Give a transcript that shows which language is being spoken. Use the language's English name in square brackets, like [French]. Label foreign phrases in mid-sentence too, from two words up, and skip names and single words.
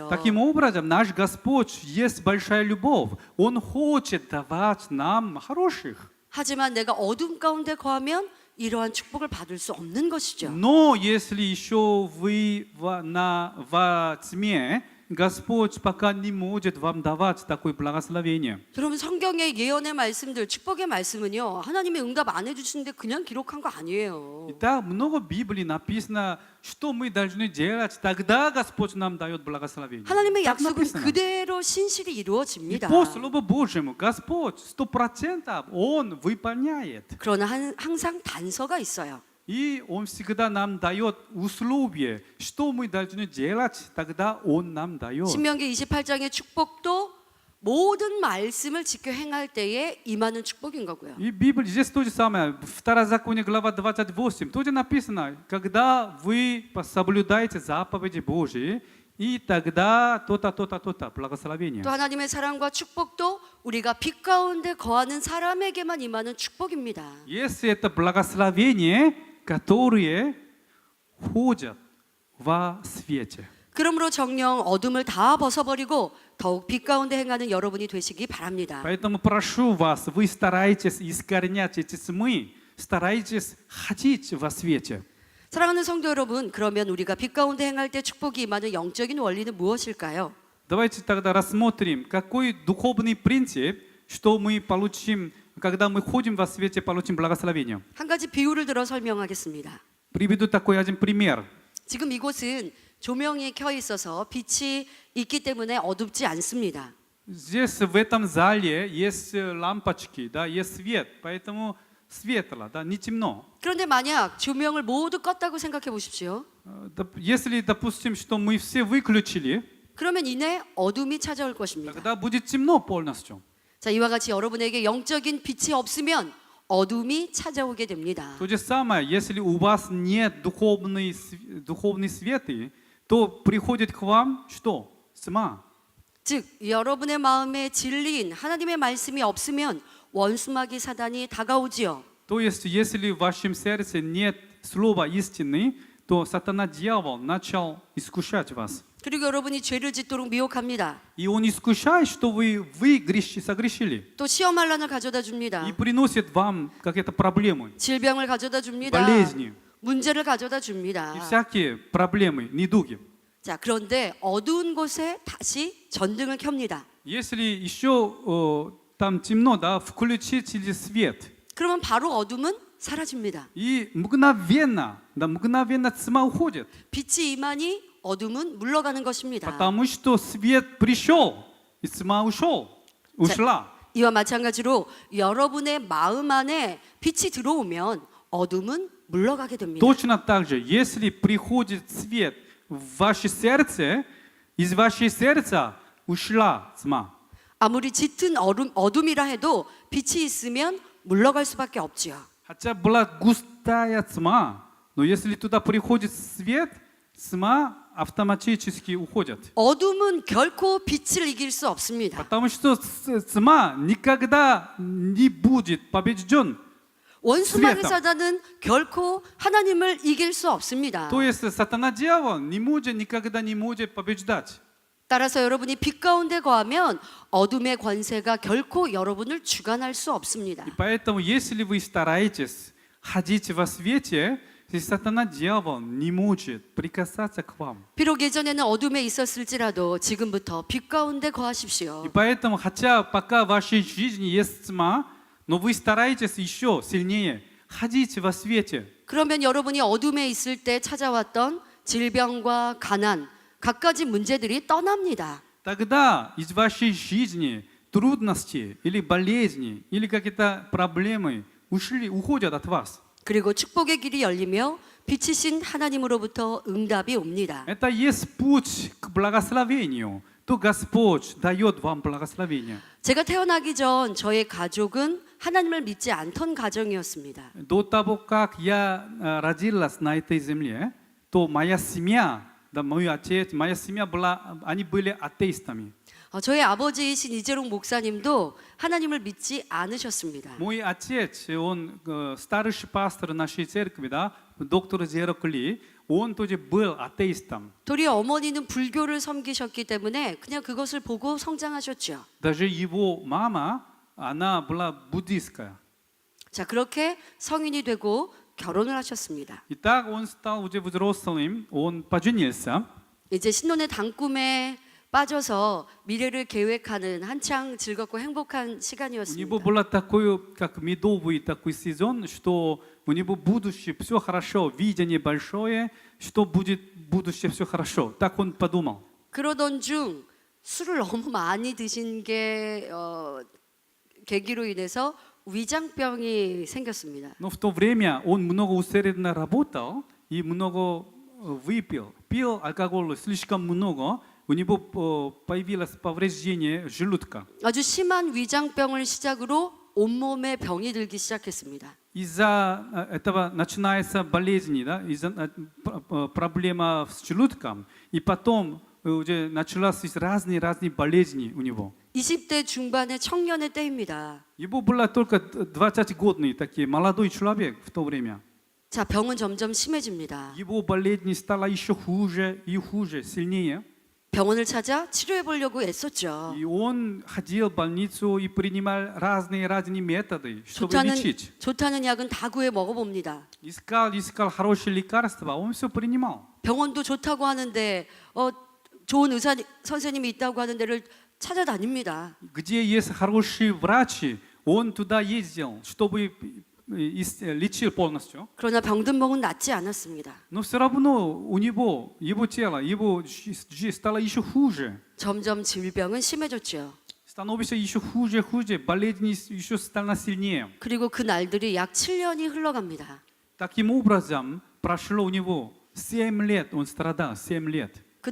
[Russian] Таким образом, наш Господь есть большая любовь. Он хочет давать нам хороших. [Korean] 하지만 내가 어둠 가운데 거하면 이러한 축복을 받을 수 없는 것이죠. [Russian] Но если еще вы во тьме, Господь пока не может вам давать такое благословение. [Korean] 여러분 성경의 예언의 말씀들, 축복의 말씀은요. 하나님의 응답 안 해주시는데 그냥 기록한 거 아니에요. [Russian] И так много в Библии написано, что мы должны делать, тогда Господь нам дает благословение. [Korean] 하나님의 [Russian] Так [Korean] 약속은 [Russian] написано. [Korean] 그대로 신실히 [Russian] И [Korean] 이루어집니다. [Russian] по Слову Божьему Господь 100% Он выполняет. [Korean] 그러나 항상 단서가 있어요. [Russian] И Он всегда нам дает условия, что мы должны делать, тогда Он нам дает. [Korean] 신명기 28장의 축복도 모든 말씀을 지켜 행할 때에 임하는 축복인 거고요. [Russian] И Библия здесь то же самое. Второзаконие, глава 28, тоже написано, когда вы соблюдаете заповеди Божьи, и тогда то-то, благословение. [Korean] 또 하나님의 사랑과 축복도 우리가 빛 가운데 거하는 사람에게만 임하는 축복입니다. [Russian] Если это благословение, которые ходят во свете. [Korean] 그러므로 정령 어둠을 다 벗어버리고 더욱 빛 가운데 행하는 여러분이 되시기 바랍니다. [Russian] Поэтому прошу вас, вы старайтесь искоренять эти тьмы, старайтесь ходить во свете. [Korean] 사랑하는 성도 여러분, 그러면 우리가 빛 가운데 행할 때 축복이 임하는 영적인 원리는 무엇일까요? [Russian] Давайте тогда рассмотрим, какой духовный принцип, что мы получим, когда мы ходим во свете, получим благословение. [Korean] 한 가지 비유를 들어 설명하겠습니다. [Russian] Приведу такой один пример. [Korean] 지금 이곳은 조명이 켜 있어서 빛이 있기 때문에 어둡지 않습니다. [Russian] Здесь в этом зале есть лампочки, да, есть свет, поэтому светло, да, не темно. [Korean] 그런데 만약 조명을 모두 껐다고 생각해 보십시오. [Russian] Если, допустим, что мы все выключили, [Korean] 그러면 이내 어둠이 찾아올 것입니다. [Russian] тогда будет темно полностью. [Korean] 자, 이와 같이 여러분에게 영적인 빛이 없으면 어둠이 찾아오게 됩니다. [Russian] То же самое, если у вас нет духовной светы, то приходит к вам что? Тьма. [Korean] 즉, 여러분의 마음에 진리인 하나님의 말씀이 없으면 원수마귀 사단이 다가오지요. [Russian] То есть, если в вашем сердце нет слова истины, то сатана, дьявол, начал искушать вас. [Korean] 그리고 여러분이 죄를 짓도록 미혹합니다. [Russian] И он искушает, что вы согрешили. [Korean] 또 시험 환란을 가져다 줍니다. [Russian] И приносит вам какие-то проблемы, [Korean] 질병을 가져다 줍니다. [Russian] болезни [Korean] 문제를 가져다 줍니다. [Russian] и всякие проблемы, недуги. [Korean] 자, 그런데 어두운 곳에 다시 전등을 켭니다. [Russian] Если еще там темно, да, включите свет. [Korean] 그러면 바로 어둠은 사라집니다. [Russian] И мгновенно тьма уходит. [Korean] 빛이 임하니 어둠은 물러가는 것입니다. [Russian] Потому что свет пришел, и тьма ушла. [Korean] 이와 마찬가지로 여러분의 마음 안에 빛이 들어오면 어둠은 물러가게 됩니다. [Russian] Точно так же, если приходит свет в ваше сердце, из вашего сердца ушла тьма. [Korean] 아무리 짙은 어둠이라 해도 빛이 있으면 물러갈 수밖에 없지요. [Russian] Хотя была густая тьма, но если туда приходит свет, тьма автоматически уходит. [Korean] 어둠은 결코 빛을 이길 수 없습니다. [Russian] Потому что тьма никогда не будет побежден. [Korean] 원수마귀 [Russian] 스ветом. [Korean] 사단은 결코 하나님을 이길 수 없습니다. [Russian] То есть сатана дьявол никогда не может побеждать. [Korean] 따라서 여러분이 빛 가운데 거하면 어둠의 권세가 결코 여러분을 주관할 수 없습니다. [Russian] И поэтому, если вы стараетесь ходить во свете, сатана дьявол не может прикасаться к вам. [Korean] 비록 예전에는 어둠에 있었을지라도 지금부터 빛 가운데 거하십시오. [Russian] И поэтому, хотя пока в вашей жизни есть тьма, но вы стараетесь еще сильнее ходить во свете. [Korean] 그러면 여러분이 어둠에 있을 때 찾아왔던 질병과 가난, 갖가지 문제들이 떠납니다. [Russian] Тогда из вашей жизни трудности или болезни или какие-то проблемы уходят от вас. [Korean] 그리고 축복의 길이 열리며 빛이신 하나님으로부터 응답이 옵니다. [Russian] Это есть путь к благословению. То Господь дает вам благословение. [Korean] 제가 태어나기 전 저의 가족은 하나님을 믿지 않던 가정이었습니다. [Russian] До того, как я родилась на этой земле, то моя семья, да, мой отец, моя семья они были атеистами. [Korean] 저의 아버지이신 이재롱 목사님도 하나님을 믿지 않으셨습니다. [Russian] Мой отец, он старший пастор нашей церкви, да, доктор Зерокли, он тоже был атеистом. [Korean] 도리어 어머니는 불교를 섬기셨기 때문에 그냥 그것을 보고 성장하셨죠. [Russian] Даже его мама, она была буддистская. [Korean] 자, 그렇게 성인이 되고 결혼을 하셨습니다. [Russian] Итак, он стал уже взрослым, он поженился. [Korean] 이제 신혼의 단꿈에 빠져서 미래를 계획하는 한창 즐겁고 행복한 [Russian] У него [Korean] 시간이었습니다. [Russian] был такой, как медовый такой сезон, что у него будущее все хорошо, видение большое, что будет будущее все хорошо. Так он подумал. [Korean] 그러던 중 술을 너무 많이 드신 게 계기로 인해서 위장병이 생겼습니다. [Russian] Но в то время он много усердно работал и много выпил. Пил алкоголь слишком много, у него появилось повреждение желудка. [Korean] 아주 심한 위장병을 시작으로 온몸에 병이 들기 시작했습니다. [Russian] Из-за этого начинается болезнь, да? Из-за проблема с желудком, и потом уже началась разные болезни у него. [Korean] 20대 중반의 청년의 때입니다. [Russian] Ему было только 20-годный, такой молодой человек в то время. [Korean] 자, 병은 점점 심해집니다. [Russian] Его болезнь стала еще хуже и хуже, сильнее. [Korean] 병원을 찾아 치료해 보려고 애썼죠. [Russian] И он ходил в больницу и принимал разные методы, чтобы лечить. [Korean] 좋다는 약은 다 구해 먹어봅니다. [Russian] Искал хорошие лекарства, он все принимал. [Korean] 병원도 좋다고 하는데 좋은 의사 선생님이 있다고 하는 데를 찾아다닙니다. [Russian] Где есть хорошие врачи, он туда ездил, чтобы лечил полностью. [Korean] 그러나 병든 몸은 낫지 않았습니다. [Russian] Но все равно у него, его тело, его жизнь стало еще хуже. [Korean] 점점 질병은 심해졌죠. [Russian] Становится еще хуже, болезнь еще стала сильнее. [Korean] 그리고 그 날들이 약 7년이 흘러갑니다. [Russian] Таким образом, прошло у него 7 лет, он страдал, 7 лет.